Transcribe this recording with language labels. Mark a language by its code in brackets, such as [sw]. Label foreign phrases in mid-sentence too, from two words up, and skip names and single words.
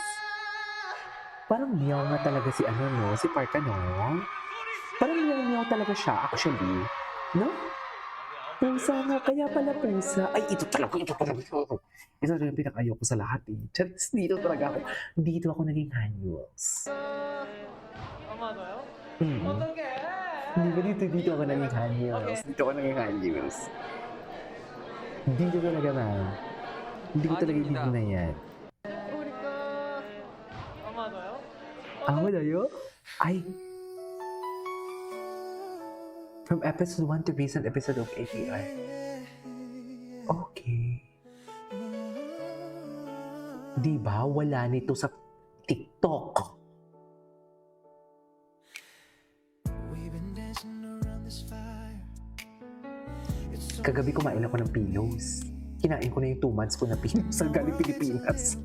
[tl] Parang meow nga talaga si si Park Han, no? Parang meow talaga siya, actually. No? Pusa nga, kaya pala pusa. Ay, ito talaga. Ito rin yung pinaka-ayoko sa lahat eh. Charis, dito talaga ako. Dito ako naging Hanyuls. [ko] 맞아요? 어떡해? [tl] Hindi ba dito ako naging Hanyuls? Dito ako naging Hanyuls. Dito talaga, ma'am. Hindi ko talaga [ko] 아닙니다. [tl] hindi na yan. [ko] 맞아요? [tl] Wala Ay. [en] From episode 1 to recent episode of ATR. [tl] Okay. Di ba? Wala nito sa TikTok. Kagabi kumain ako ng pillows. Kinain ko na yung 2 months ko na pillows sa galing Pilipinas.